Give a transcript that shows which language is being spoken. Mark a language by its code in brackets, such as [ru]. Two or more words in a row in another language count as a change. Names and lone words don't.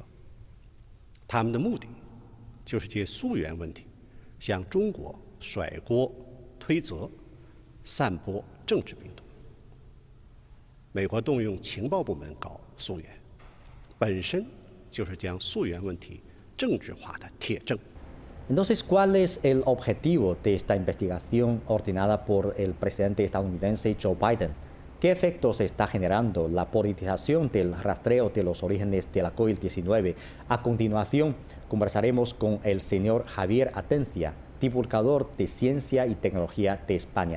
[zh] 他们的目的就是借溯源问题向中国甩锅、推责、散播政治病毒。美国动用情报部门搞溯源，本身就是将溯源问题政治化的铁证。 [es] Entonces, ¿cuál es el objetivo de esta investigación ordenada por el presidente estadounidense Joe Biden? ¿Qué efectos está generando la politización del rastreo de los orígenes de la COVID-19? A continuación, conversaremos con el señor Javier Atencia, divulgador de Ciencia y Tecnología de España.